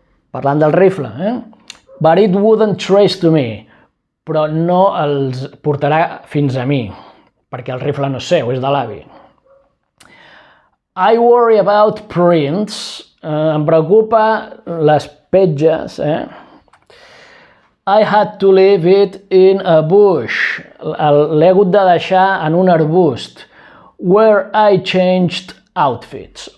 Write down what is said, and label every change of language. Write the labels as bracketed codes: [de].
[ca] Parlant del rifle, [en] But it wouldn't trace to me. [ca] Però no els portarà fins a mi, perquè el rifle no és seu, és de l'avi. [en] I worry about prints. [ca] Em preocupa les petges, [en] I had to leave it in a bush. [ca] L'he hagut de deixar en un arbust. [en] Where I changed outfits.